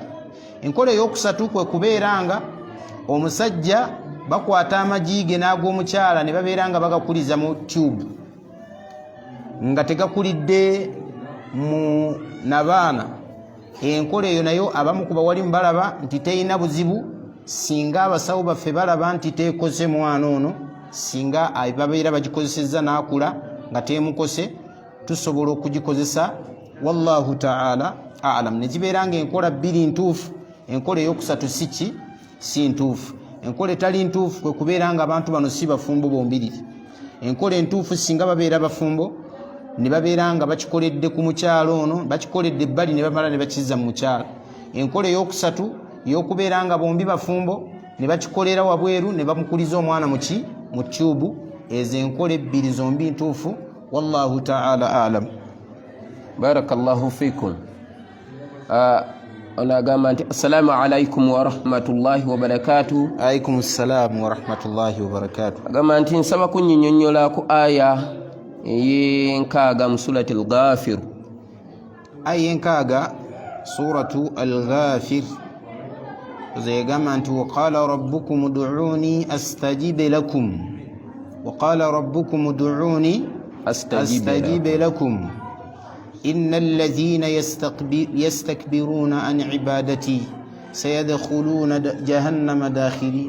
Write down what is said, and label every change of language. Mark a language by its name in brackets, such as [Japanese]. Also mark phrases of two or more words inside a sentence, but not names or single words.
[Ganda] Enkola ey'okusatu kwe kubeera nga omusajja bakwata amagi ge n'ag'omukyala ne babeera nga bagakuliza mu tube nga tegakulidde mu nabaana. Enkola eyo nayo abamu ku bawalimu balaba nti teyina buzibu singa abasawo baffe balaba nti teekose mwana ono, singa babeera bagikozesezza n'akula nga teemukose, tusobola okugikozesa. [Arabic] والله تعالى أعلم. [Ganda] Ne zibeera nga enkola bbiri ntuufu, enkola ey'okusatu si ntuufu. Enkola etali ntuufu kwe kubeera nga abantu bano si bafumbo bombiriri. Enkola entuufu singa babeera bafumbo ne babeera nga bakikoledde ku mukyalo ono, bakikoledde ebbali ne bamala ne bakizza mu mukyala. Enkola ey'okusatu y'okubeera nga bombi bafumbo ne bakikolera wabweru ne bamukuliza omwana mu tyubu. Ezo enkola ebbiri zombi ntuufu. [Arabic] والله تعالى أعلم. بارك الله فيكم. [Ganda] Ono agamba nti [Arabic] السلام عليكم ورحمة الله وبركاته. عليكم السلام ورحمة الله وبركاته. [Ganda] Agamba nti nsaba kunnyonnyola ku aya y'enkaaga mu surati al-Ghafir. Aya y'enkaaga suratu al-Ghafir zegamba nti [Arabic] وقال ربكم ادعوني أستجب لكم وقال ربكم ادعوني أستجب لكم إن الذين يستكبرون عن عبادتي سيدخلون جهنم داخرين.